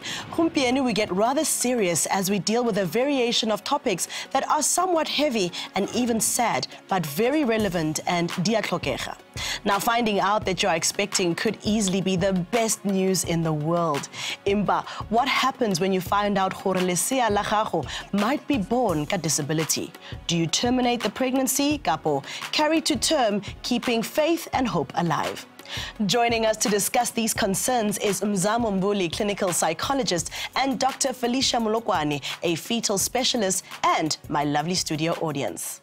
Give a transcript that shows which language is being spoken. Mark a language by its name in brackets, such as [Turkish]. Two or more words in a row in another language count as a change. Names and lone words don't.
[English] Gompieno we get rather serious as we deal with a variation of topics that are somewhat heavy and even sad, but very relevant and [Tswana] dia tlhokega. [English] Now, finding out that you're expecting could easily be the best news in the world. Imba, what happens when you find out [Tswana] gore lesea la gago [English] might be born ka disability? Do you terminate the pregnancy, kapo carry to term, keeping faith and hope alive? Joining us to discuss these concerns is Mzamo Mbuli, clinical psychologist, and Dr. Felicia Molokwani, a fetal specialist, and my lovely studio audience.